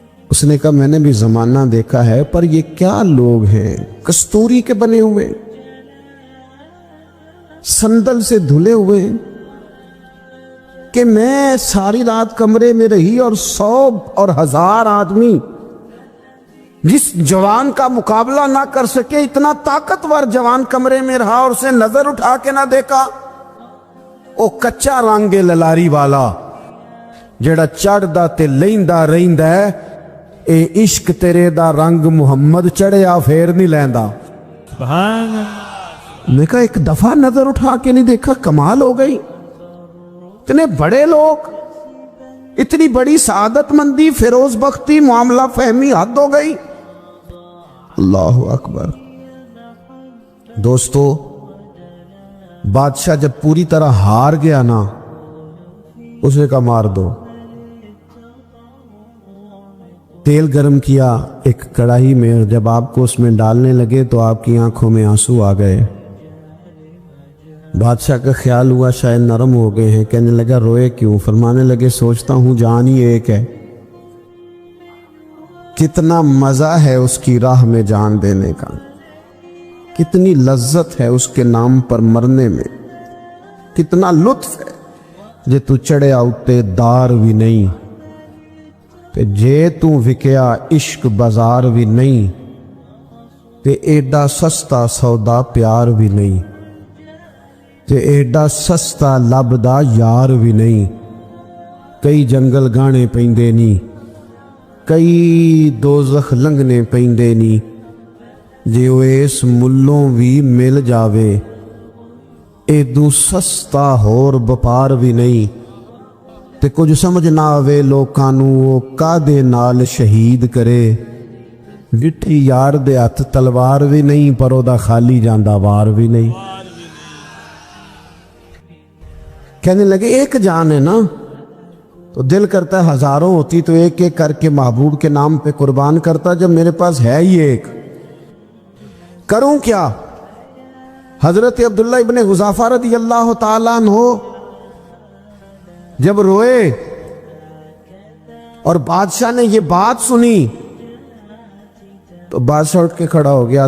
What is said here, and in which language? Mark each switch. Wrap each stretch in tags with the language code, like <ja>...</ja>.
<ur>اس نے کہا میں نے بھی زمانہ دیکھا ہے, پر یہ کیا لوگ ہیں کستوری کے بنے ہوئے, سندل سے دھلے ہوئے, کہ میں ساری رات کمرے میں رہی اور 100 اور 1000 آدمی جس جوان کا مقابلہ نہ کر سکے, اتنا طاقتور جوان کمرے میں رہا اور اسے نظر اٹھا کے نہ دیکھا.</ur> <pa>او کچا رنگ للاری والا جڑا چڑھدا تے لیندا رہندا ہے, اے عشق تیرے دا رنگ محمد چڑھیا پھر نہیں لیندا.</pa> <ur>سبحان اللہ. میں کہا ایک دفعہ نظر اٹھا کے نہیں دیکھا, کمال ہو گئی. اتنے بڑے لوگ, اتنی بڑی سعادت مندی, فیروز بختی, معاملہ فہمی, حد ہو گئی. اللہ اکبر. دوستو, بادشاہ جب پوری طرح ہار گیا نا, اسے کا مار دو. تیل گرم کیا ایک کڑاہی میں, اور جب آپ کو اس میں ڈالنے لگے تو آپ کی آنکھوں میں آنسو آ گئے. بادشاہ کا خیال ہوا شاید نرم ہو گئے ہیں. کہنے لگا روئے کیوں؟ فرمانے لگے سوچتا ہوں جان ہی ایک ہے, کتنا مزہ ہے اس کی راہ میں جان دینے کا, کتنی لذت ہے اس کے نام پر مرنے میں, کتنا لطف ہے.</ur> <pa>جے تو چڑھیا اتے دار بھی نہیں, تے جے تو وکیا عشق بازار بھی نہیں, تے ایڈا سستا سودا پیار بھی نہیں, تے ایڈا سستا لبدا یار بھی نہیں. کئی جنگل گانے پیندے نی, کئی دوزخ لنگنے پیندے نی, جے وہ اس ملوں بھی مل جاوے, ایدو سستا ہور بپار بھی نہیں. تے کچھ سمجھ نہ آوے لوکانوں وہ کادے نال شہید کرے, وٹھی یار دے ہاتھ تلوار بھی نہیں, پر او دا خالی جاندہ وار بھی نہیں.</pa> <ur>کہنے لگے ایک جان ہے نا, تو دل کرتا ہے ہزاروں ہوتی تو ایک ایک کر کے محبوب کے نام پہ قربان کرتا, جب میرے پاس ہے ہی ایک, کروں کیا؟ حضرت عبداللہ ابن حذافہ رضی اللہ تعالیٰ عنہ جب روئے اور بادشاہ نے یہ بات سنی, تو بادشاہ اٹھ کے کھڑا ہو گیا.</ur>